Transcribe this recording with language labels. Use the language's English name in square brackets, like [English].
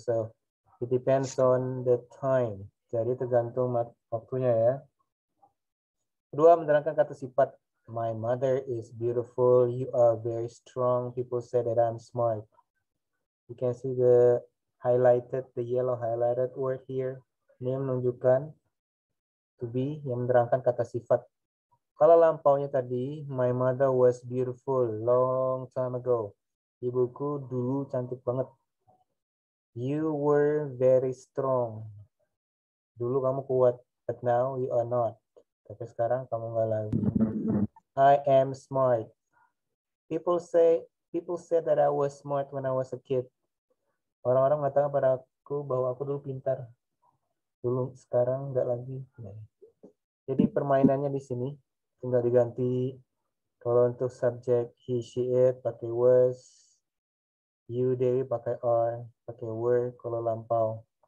[English] So it depends on the time. [Indonesian] Jadi tergantung waktunya ya. Kedua, menerangkan kata sifat. [English] My mother is beautiful. You are very strong. People say that I'm smart. You can see the yellow highlighted word here. [Indonesian] Ini menunjukkan to be, yang menerangkan kata sifat. Kalau lampaunya tadi, [English] my mother was beautiful long time ago. [Indonesian] Ibuku dulu cantik banget. [English] You were very strong. [Indonesian] Dulu kamu kuat, [English] but now you are not. [Indonesian] Tapi sekarang kamu nggak lagi. [English] I am smart. People say that I was smart when I was a kid. [Indonesian] Orang-orang mengatakan pada aku bahwa aku dulu pintar. Dulu, sekarang nggak lagi. Jadi permainannya di sini. Tinggal diganti, kalau untuk subjek he, she, it pakai was, you, they pakai are, pakai were kalau lampau.